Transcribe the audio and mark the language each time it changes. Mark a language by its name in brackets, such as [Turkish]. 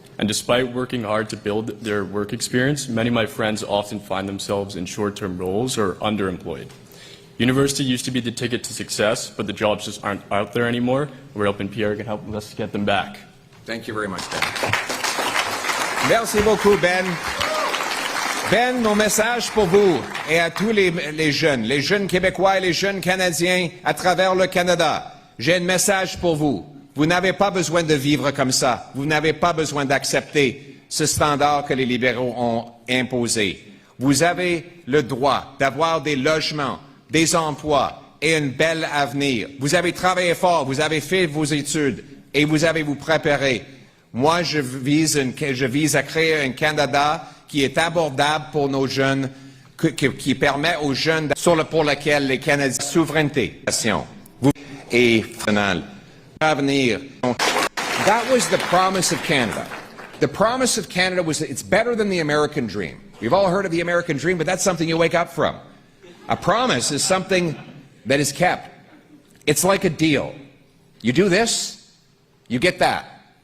[English] And despite working hard to build their work experience, many of my friends often find themselves in short-term roles or underemployed. University used to be the ticket to success, but the jobs just aren't out there anymore. We're hoping Pierre can help us get them back. Thank you very much, Ben. [French] Merci beaucoup, Ben. Ben, mon message pour vous et à tous les jeunes Québécois et les jeunes Canadiens à travers le Canada. J'ai un message pour vous. Vous n'avez pas besoin de vivre comme ça. Vous n'avez pas besoin d'accepter ce standard que les libéraux ont imposé. Vous avez le droit d'avoir des logements, des emplois et un bel avenir. Vous avez travaillé fort, vous avez fait vos études et vous avez vous préparé. Moi, je vise à créer un Canada qui est abordable pour nos jeunes, qui permet aux jeunes pour lequel les Canadiens souveraineté et avenir. [English] That was the promise of Canada. The promise of Canada was that it's better than the American dream. We've all heard of the American dream, but that's something you wake up from. A promise is something that is kept. It's like a deal. You do this, you get that.